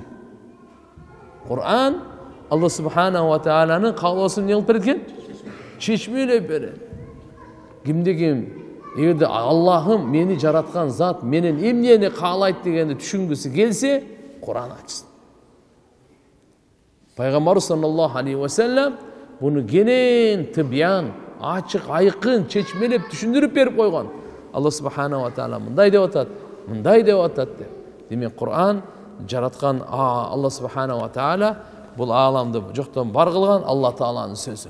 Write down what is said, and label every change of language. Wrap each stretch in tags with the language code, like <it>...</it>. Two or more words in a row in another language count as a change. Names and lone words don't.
<ky>Кур'ан</ky> <ar>الله سبحانه وتعالى</ar> <ky>каалоосун эмне кылып берет экен? Чечмелеп берет. Кимде ким эгерде Аллахым мени жараткан зат менен эмнени каалайт дегенди түшүнгүсү келсе, Кур'ан ачсын. Пайгамбар</ky> <ar>صلى الله عليه وسلم</ar> <ky>буну кенен тибян, ачык, айкын, чечмелеп түшүндүрүп берип койгон.</ky> <ar>الله سبحانه وتعالى</ar> <ky>мындай деп атат, мындай деп атат деп. Демек Кур'ан жараткан</ky> <ar>الله سبحانه وتعالى</ar> <ky>бул ааламды жоктон бар кылган Алла тааланын сөзү.</ky>